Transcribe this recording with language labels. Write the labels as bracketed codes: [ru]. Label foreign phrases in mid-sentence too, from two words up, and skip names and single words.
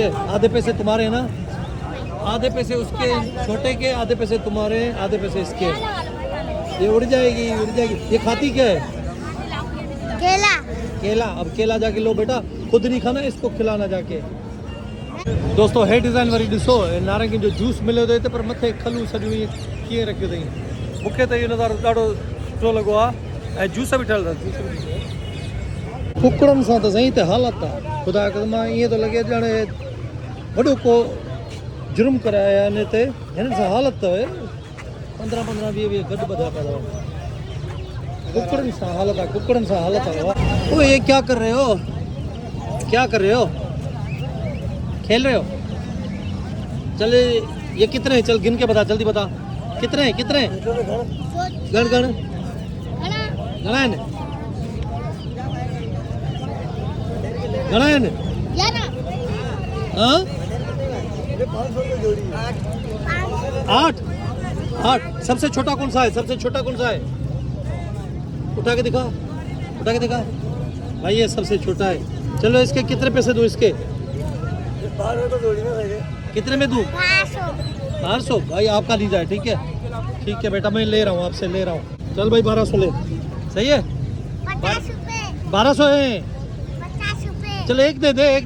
[hi] आधे पैसे तुम्हारे हैं ना? आधे पैसे उसके छोटे के, आधे पैसे तुम्हारे, आधे पैसे इसके। ये उड़ जाएगी, उड़ जाएगी। ये खाती क्या है? केला। केला। अब केला जाके लो बेटा, खुद नहीं खाना, इसको खिलाना जाके। [sd] दोस्तों हे डिज़ाइन वरी ॾिसो नारंगी जो जूस मिले थो हिते पर मथे खलू सॼियूं ईअं कीअं रखियो अथई मूंखे त इहो नज़ारो ॾाढो सुठो लॻो आहे ऐं जूस बि ठहियल अथव कुकड़नि सां त सही त हालत आहे ख़ुदा कसम ईअं थो लॻे ॼण वॾो को जुर्म कराया आहिनि हिते हिननि सां हालत अथव 15-15 20 गॾु ॿधा पिया अथव कुकड़नि सां हालत आहे कुकड़नि सां हालत आहे ओए [hi] ये क्या कर रहे हो खेल रहे हो चले ये कितने हैं चल गिन के बता जल्दी बता कितने हैं [sd] गण घणा आहिनि हाँ [hi] 8 सबसे छोटा कौन सा है उठा के दिखा भाई ये सबसे छोटा है चलो इसके कितने पैसे दूं इसके कितने में दूं 1200 भाई आपका ली जाए ठीक है बेटा मैं ले रहा हूँ आपसे ले रहा हूँ चल भाई 1200 ले सही है 1200 है चल एक दे दे